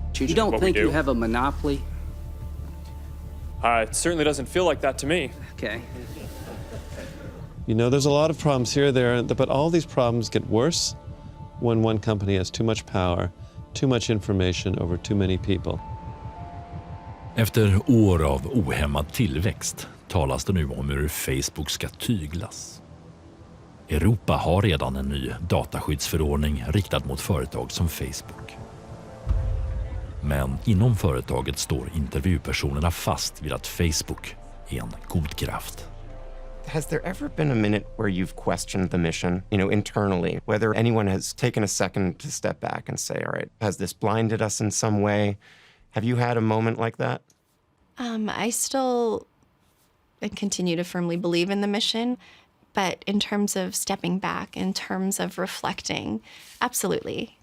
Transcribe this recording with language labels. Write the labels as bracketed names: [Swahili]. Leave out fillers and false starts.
[English] You don't think you have a monopoly? It certainly doesn't feel like that to me. Okay. You know, there's a lot of problems here, there, but all these problems get worse when one company has too much power, too much information over too many people. [Swedish] Efter år av ohämmad tillväxt talas det nu om hur Facebook ska tyglas. Europa har redan en ny dataskyddsförordning riktad mot företag som Facebook. Men inom företaget står intervjupersonerna fast vid att Facebook är en god kraft. [English] Has there ever been a minute where you've questioned the mission, internally, whether anyone has taken a second to step back and say, all right, has this blinded us in some way? Have you had a moment like that? I continue to firmly believe in the mission, but in terms of stepping back, in terms of reflecting, absolutely.